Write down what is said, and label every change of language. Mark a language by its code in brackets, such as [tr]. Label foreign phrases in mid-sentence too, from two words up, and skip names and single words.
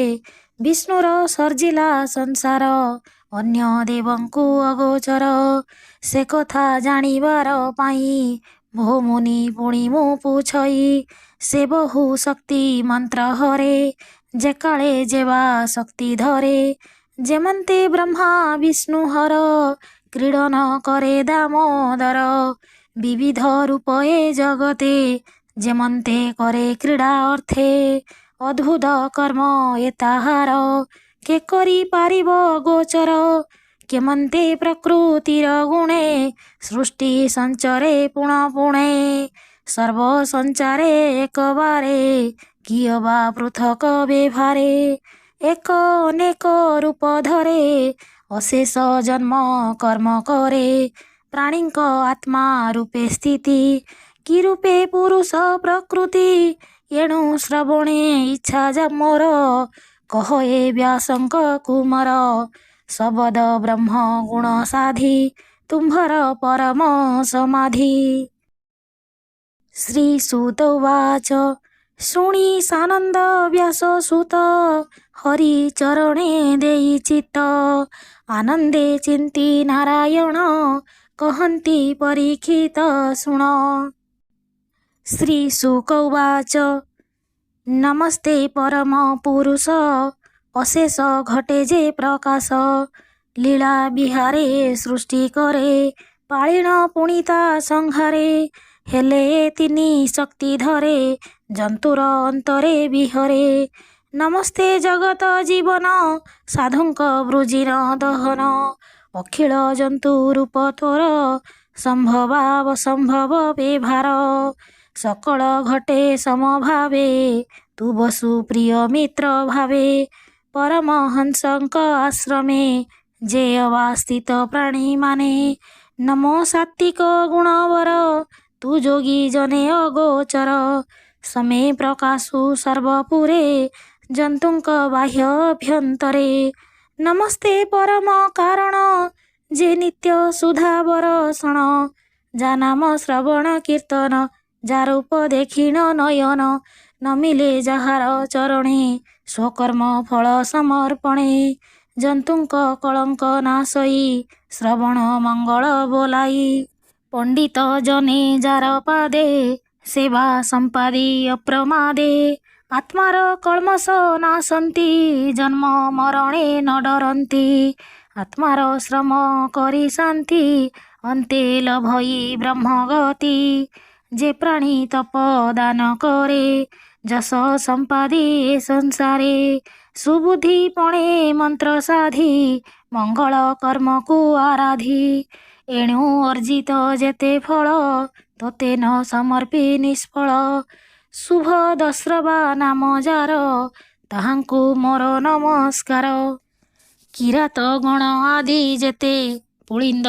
[or] ବିଷ୍ଣୁର ସର୍ଜିଲା ସଂସାର ଅନ୍ୟ ଦେବଙ୍କୁ ଅଗୋଚର ସେ କଥା ଜାଣିବାର ପାଇଁ ଭୋମୁନି ପୁଣି ମୁଁ ପୁଛଇ। ସେ ବହୁ ଶକ୍ତି ମନ୍ତ୍ର ହରେ ଯେ କାଳେ ଯେବା ଶକ୍ତି ଧରେ ଯେମନ୍ତେ ବ୍ରହ୍ମା ବିଷ୍ଣୁ ହର କ୍ରୀଡ଼ନ କରେ ଦାମୋଦର। ବିବିଧ ରୂପଏ ଜଗତେ ଯେମନ୍ତେ କରେ କ୍ରୀଡ଼ା ଅର୍ଥେ ଅଦ୍ଭୁତ କର୍ମ ଏତାହାର କେ କରି ପାରିବ ଗୋଚର। କେମନ୍ତେ ପ୍ରକୃତିର ଗୁଣେ ସୃଷ୍ଟି ସଞ୍ଚରେ ପୁଣ ପୁଣେ ସର୍ବ ସଞ୍ଚାରେ ଏକ ବାରେ କିଅବା ପୃଥକ ବ୍ୟବହାରେ। ଏକ ଅନେକ ରୂପ ଧରେ ଅଶେଷ ଜନ୍ମ କର୍ମ କରେ ପ୍ରାଣୀଙ୍କ ଆତ୍ମା ରୂପେ ସ୍ଥିତି କି ରୂପେ ପୁରୁଷ ପ୍ରକୃତି। ଏଣୁ ଶ୍ରବଣେ ଇଚ୍ଛା ଯା ମୋର କହ ଏ ବ୍ୟାସଙ୍କ କୁମାର ଶବଦ ବ୍ରହ୍ମ ଗୁଣ ସାଧି ତୁମ୍ଭର ପରମ ସମାଧି। ଶ୍ରୀ ସୂତ ଉବାଚ ଶୁଣି ସାନନ୍ଦ ବ୍ୟାସ ସୁତ ହରି ଚରଣେ ଦେଇ ଚିତ୍ତ ଆନନ୍ଦେ ଚିନ୍ତି ନାରାୟଣ କହନ୍ତି ପରୀକ୍ଷିତ ଶୁଣ। ଶ୍ରୀ ଶୁକ ଉବାଚ ନମସ୍ତେ ପରମ ପୁରୁଷ ଅଶେଷ ଘଟେ ଯେ ପ୍ରକାଶ ଲୀଳା ବିହାରେ ସୃଷ୍ଟି କରେ ପାଳିଣ ପୁଣିତା ସଂହାରେ। ହେଲେ ତିନି ଶକ୍ତି ଧରେ ଜନ୍ତୁର ଅନ୍ତରେ ବିହରେ। ନମସ୍ତେ ଜଗତ ଜୀବନ ସାଧୁଙ୍କ ବୃଜିର ଦହନ ଅଖିଳ ଜନ୍ତୁ ରୂପ ତୋର ସମ୍ଭବାବ ସମ୍ଭବ ବ୍ୟବହାର। ସକଳ ଘଟେ ସମଭାବେ ତୁ ବସୁ ପ୍ରିୟ ମିତ୍ର ଭାବେ ପରମହଂସଙ୍କ ଆଶ୍ରମେ ଯେ ଅବସ୍ଥିତ ପ୍ରାଣୀ ମାନେ। ନମୋ ସାତ୍ତ୍ୱିକ ଗୁଣବର ତୁ ଯୋଗୀ ଜନେ ଅଗୋଚର ସମେ ପ୍ରକାଶୁ ସର୍ବପୁରେ ଜନ୍ତୁଙ୍କ ବାହ୍ୟ ଅଭ୍ୟନ୍ତରେ। ନମସ୍ତେ ପରମ କାରଣ ଯେ ନିତ୍ୟ ସୁଧା ବରଷଣ ଯା ନାମ ଶ୍ରବଣ କୀର୍ତ୍ତନ ଯା ରୂପ ଦେଖିଣ ନୟନ ନ ମିଳେ ଯାହାର ଚରଣେ ସ୍ୱକର୍ମ ଫଳ ସମର୍ପଣେ। ଜନ୍ତୁଙ୍କ କଳଙ୍କ ନାଶଇ ଶ୍ରବଣ ମଙ୍ଗଳ ବୋଲାଇ ପଣ୍ଡିତ ଜନେ ଯାର ପାଦେ ସେବା ସମ୍ପାଦି ଅପ୍ରମାଦେ। ଆତ୍ମାର କଳ୍ମଷ ନାଶନ୍ତି ଜନ୍ମ ମରଣେ ନ ଡରନ୍ତି ଆତ୍ମାର ଶ୍ରମ କରି ଶାନ୍ତି ଅନ୍ତେ ଲଭଇ ବ୍ରହ୍ମଗତି। ଯେ ପ୍ରାଣୀ ତପଦାନ କରେ ଯଶ ସମ୍ପାଦେ ଏ ସଂସାରେ ସୁବୁଦ୍ଧି ପଣେ ମନ୍ତ୍ର ସାଧି ମଙ୍ଗଳ କର୍ମକୁ ଆରାଧି ଏଣୁ ଅର୍ଜିତ ଯେତେ ଫଳ ତୋତେ ନ ସମର୍ପି ନିଷ୍ଫଳ ଶୁଭ ଦସ୍ରବା ନାମ ଯାର ତାହାଙ୍କୁ ମୋର ନମସ୍କାର କିରାତ ଗଣ ଆଦି ଯେତେ ପୁଳିନ୍ଦ